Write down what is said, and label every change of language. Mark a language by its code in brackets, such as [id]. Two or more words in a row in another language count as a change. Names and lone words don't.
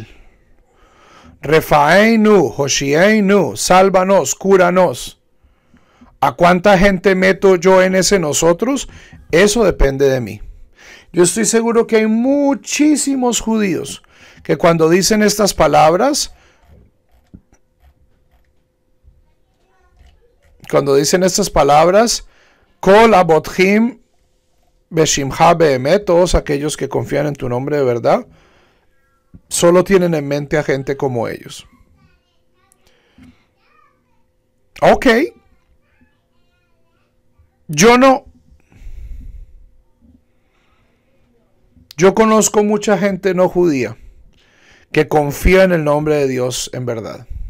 [he] רפאנו, הושיענו, [es] sálvanos, cúranos. ¿A cuánta gente meto yo en ese nosotros? Eso depende de mí. Yo estoy seguro que hay muchísimos judíos que cuando dicen estas palabras, [he] כל הבוטחים בשמך באמת, [es] todos aquellos que confían en tu nombre de verdad, solo tienen en mente a gente como ellos. Ok. Yo conozco mucha gente no judía que confía en el nombre de Dios en verdad.